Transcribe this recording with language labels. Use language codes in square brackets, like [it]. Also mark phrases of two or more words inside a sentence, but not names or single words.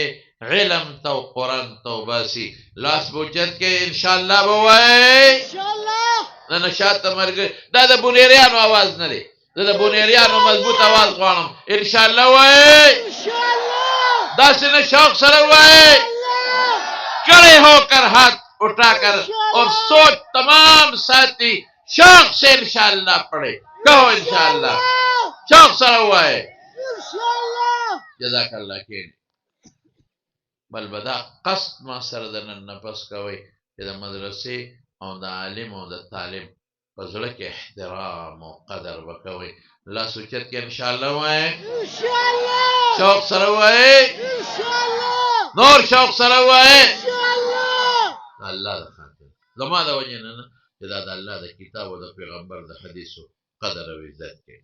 [ps] علم ته او قرآن ته وباسي لاس به اوچت کوي انشاءالله به وایي نه نه شاته ملګري دا د بونیریانو اواز نه دی زه د بونیریانو مضبوط اواز غواړم انشاءالله وایي داسې نه شوق سره وایي [ur] کڑے ہو کر ہاتھ اٹھا کر اور سوچ تمام ساتھی شوق سے انشاءاللہ پڑھے کہو انشاءاللہ [ps] شوق سره وایي [ar] جزاک الله خیر. [ps] بل به دا قصد ما سره د نن نفس کوئ چې د مدرسې او د عالم او د طالب په زړه کې احترام او قدر به کوئ لاس اوچت کې انشاءالله وایي شوق سره وایي نور شوق سره وایي الله د خاطر زما د وجې نه چې دا د الله د کتاب او د پیغمبر د حدیثو قدر او عزت کوي.